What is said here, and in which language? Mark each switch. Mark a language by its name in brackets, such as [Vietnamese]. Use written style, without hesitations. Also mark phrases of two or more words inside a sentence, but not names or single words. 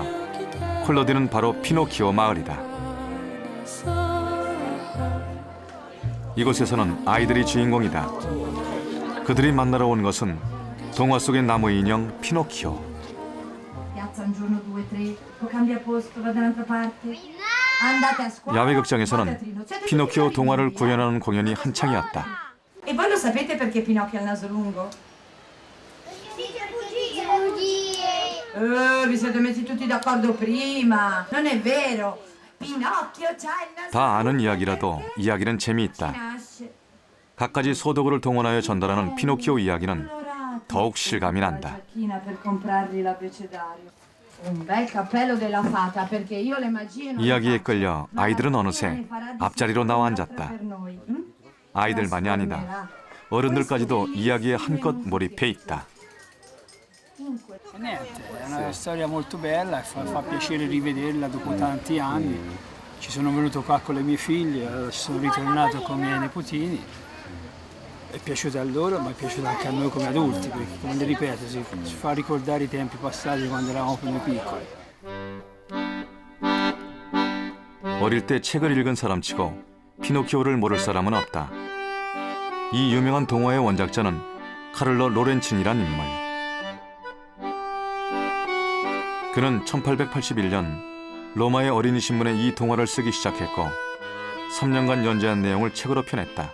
[Korean] 콜로디는 바로 피노키오 마을이다. 이곳에서는 아이들이 주인공이다. 그들이 만나러 온 것은 동화 속의 나무 인형 피노키오. 야외 극장에서는 피노키오 동화를 구현하는 공연이 한창이었다. [Italian] E voi lo sapete perché Pinocchio ha il naso lungo? Vi siete messi tutti d'accordo prima. Non è vero. Pinocchio c'ha il naso [Korean] 다 아는 이야기라도 이야기는 재미있다. 갖가지 소도구를 동원하여 전달하는 피노키오 이야기는 더욱 실감이 난다. 이야기에 끌려 아이들은 어느새 앞자리로 나와 앉았다. 아이들만이 아니다. 어른들까지도 이야기에 한껏 몰입해 있다. [Italian] Niente, è una storia molto bella e fa piacere rivederla dopo tanti anni. Ci sono venuto qua con le mie figlie, sono ritornato con i miei nipotini. È piaciuta a loro, ma è piaciuta anche a noi come adulti, perché come ripeto, ci fa ricordare i tempi passati quando eravamo più piccoli. [Korean] 어릴 때 책을 읽은 사람치고 피노키오를 모를 사람은 없다. 이 유명한 동화의 원작자는 카를로 로렌친이란 인물. 그는 1881년 로마의 어린이 신문에 이 동화를 쓰기 시작했고 3년간 연재한 내용을 책으로 펴냈다.